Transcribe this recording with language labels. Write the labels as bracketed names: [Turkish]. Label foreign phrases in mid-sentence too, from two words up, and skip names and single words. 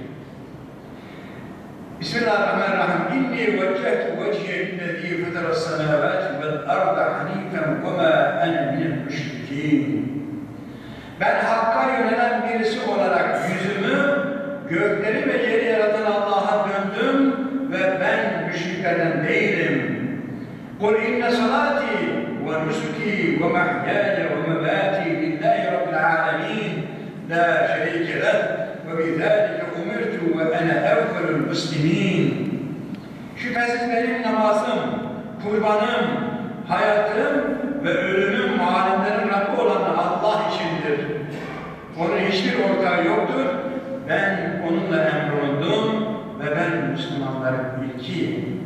[Arabic] بسم الله الرحمن الرحيم. إني وجهت وجهي للذي فطر السماوات والأرض حنيفا وما أنا من المشركين. [Turkish] Ben Hakk'a yönelen birisi olarak yüzümü gökleri ve yeri yaratan Allah'a döndüm ve ben müşriklerden değilim. [Arabic] قُلْ اِنَّ صَلَاتِي وَنُسُكِي وَمَحْيَايَ وَمَمَاتِي لِلّٰهِ رَبِّ الْعَالَمِينَ لَا شَرِيكَ لَهُ وَبِذَٰلِكَ اُمِرْتُ وَاَنَا اَوَّلُ الْمُسْلِمِينَ. [Turkish] Şüphesiz benim namazım, kurbanım, hayatım ve ölümüm alemlerin Rabbi olan Allah içindir. Onun hiçbir ortağı yoktur. Ben onunla emrolundum ve ben Müslümanların ilkiyim.